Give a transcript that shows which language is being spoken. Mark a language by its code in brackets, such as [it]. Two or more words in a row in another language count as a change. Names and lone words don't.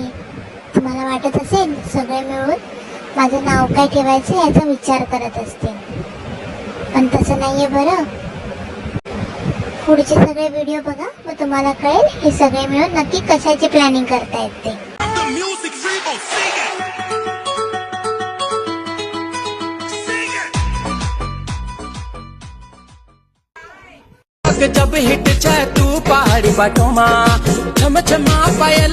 [mr] तुम्हाला वाटत असेल सगळे मिळून माझं नाव काय ठेवायचं याचा विचार करत असते, पण तसं नाहीये बरं। पुढचे सगळे व्हिडिओ बघा, मग तुम्हाला कळेल हे सगळे मिळून नक्की कशाची प्लॅनिंग करतायत ते। [ne] जब हिट चाहे तू पहाड़ी बाटोमा छम छमा पायल